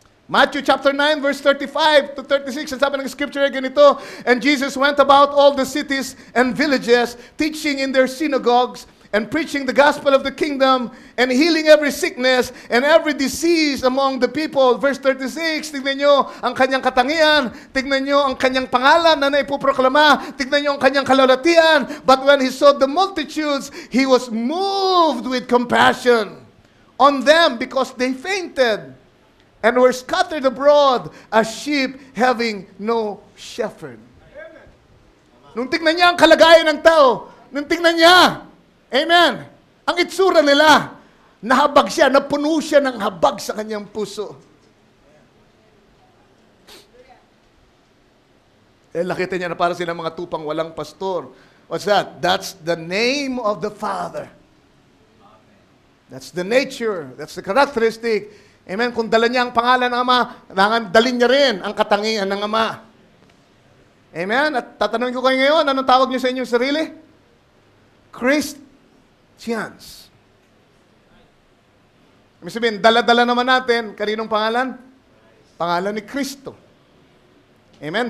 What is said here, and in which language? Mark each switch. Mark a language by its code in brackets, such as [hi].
[en] Matthew chapter 9 verse 35 to 36, [tl] ang sabi ng scripture ay ganito, [en] and Jesus went about all the cities and villages, teaching in their synagogues, and preaching the gospel of the kingdom, and healing every sickness and every disease among the people. [tl] Verse 36, tignan nyo ang kanyang katangian, tignan nyo ang kanyang pangalan na naipoproklama, tignan nyo ang kanyang kalulatian. [en] But when He saw the multitudes, He was moved with compassion on them because they fainted and were scattered abroad as sheep having no shepherd. [tl] Nung tignan niya ang kalagayan ng tao, nung tignan niya, amen, ang itsura nila, nahabag siya, napuno siya ng habag sa kanyang puso. Nakita niya na para silang mga tupang walang pastor. [en] What's that? That's the name of the Father. That's the nature. That's the characteristic. Amen. [tl] Kung dala niya ang pangalan ng Ama, dalin niya rin ang katangian ng Ama. Amen. At tatanungin ko kayo ngayon, anong tawag niyo sa inyong sarili? [en] Christians. [tl] Ibig sabihin, dala-dala naman natin, kaninong pangalan? Pangalan ni Kristo. Amen?